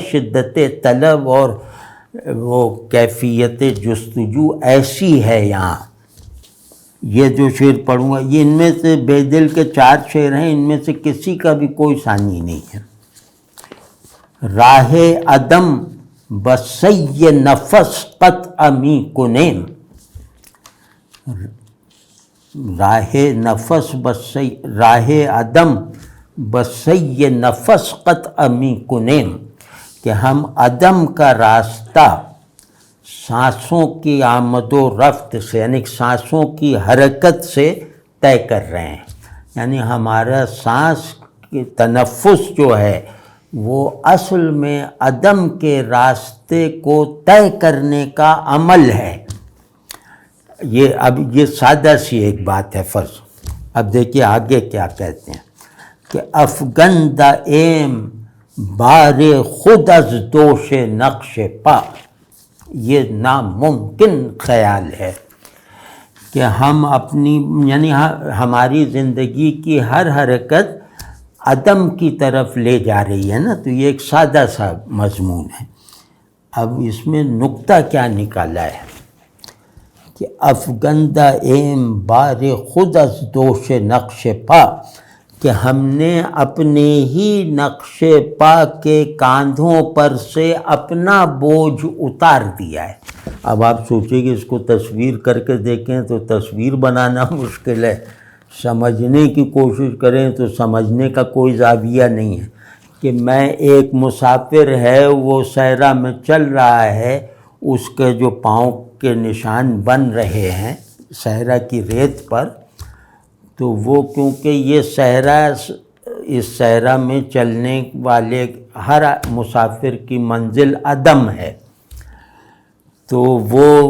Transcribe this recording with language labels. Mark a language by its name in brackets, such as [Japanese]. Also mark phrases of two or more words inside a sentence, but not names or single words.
[Urdu] شدت طلب اور وہ کیفیت جستجو ایسی ہے یہاں۔ یہ جو شعر پڑھوں گا، یہ ان میں سے بے دل کے 4 شعر ہیں، ان میں سے کسی کا بھی کوئی ثانی نہیں ہے۔ [Persian] راہ عدم بسی نفس قطع می کنیم، راہ عدم بسی نفس قطع می کنیم، [Urdu] کہ ہم عدم کا راستہ سانسوں کی آمد و رفت سے، یعنی سانسوں کی حرکت سے طے کر رہے ہیں۔ یعنی ہمارا سانس کی تنفس جو ہے وہ اصل میں عدم کے راستے کو طے کرنے کا عمل ہے۔ یہ سادہ سی ایک بات ہے فرض۔ اب دیکھیے آگے کیا کہتے ہیں کہ [Persian] افگندہ ایم بار خود از دوش نقش پا، [Urdu] یہ ناممکن خیال ہے کہ کہ ہم اپنی یعنی ہماری زندگی کی ہر حرکت عدم کی طرف لے جا رہی ہے نا، تو یہ ایک سادہ سا مضمون ہے۔ اب اس میں نکتہ کیا نکالا ہے کہ [Persian] افگندہ ایم بار خود از دوش نقش پا، [Urdu] کہ ہم نے اپنے ہی نقش پا کے کاندھوں پر سے اپنا بوجھ اتار دیا ہے۔ اب آپ سوچیں کہ اس کو تصویر کر کے دیکھیں تو تصویر بنانا مشکل ہے، سمجھنے کی کوشش کریں تو سمجھنے کا کوئی زاویہ نہیں ہے کہ میں ایک مسافر ہے، وہ صحرا میں چل رہا ہے، اس کے جو پاؤں کے نشان بن رہے ہیں صحرا کی ریت پر، تو وہ کیونکہ یہ صحرا، اس صحرا میں چلنے والے ہر مسافر کی منزل عدم ہے، تو وہ